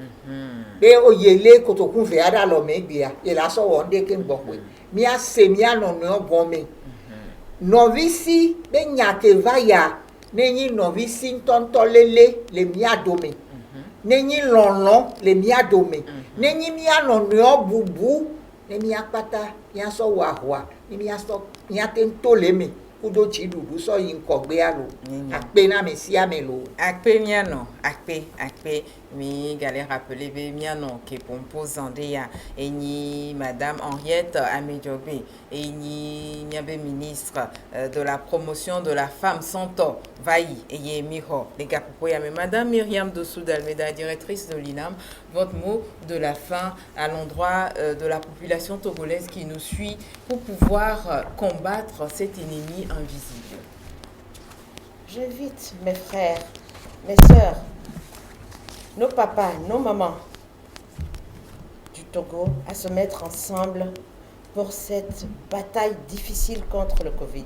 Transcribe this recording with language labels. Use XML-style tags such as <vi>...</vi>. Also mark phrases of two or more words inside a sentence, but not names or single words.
<ee>be oye le kotoku vea ɖe alɔme egbea ye la sɔ wɔ ŋɖe ke ŋgbɔ koe míase mía nɔnɔewo gɔme nɔvi si be nya ke va ya ne nyi nɔvi si ŋutɔŋutɔ lele le mía dome ne nyi lɔlɔ le mía dome ne nyi mía nɔnɔewo bubu ne míakpata míasɔ wɔ ahoa ne míate ŋuto le eme kudo dziɖuɖu sɔ yi ŋkɔgbea lo akpe na ame sia ame lo akpe mianɔ akpe mi gale</ee> <fr>rappeler</fr> <ee>be mianɔ ke</ee> <fr>composant de</fr> <ee>ya enyi</ee> <fr>madame Henriette Amedjogbe</fr> <ee>enyi miabe</ee> <fr>ministre de la promotion de la femme</fr> <ee>Santɔ vayi eye mi xɔ le gaƒoƒo ya me</ee> <fr>madame Myriam Dossou d'Almeida directrice de l'INAM votre mot de la fin à l'endroit de la population togolaise qui nous suit pour pouvoir combattre cet ennemi invisible. J'invite mes frères, mes sœurs, nos papas, nos mamans du Togo à se mettre ensemble pour cette bataille difficile contre le Covid.</fr>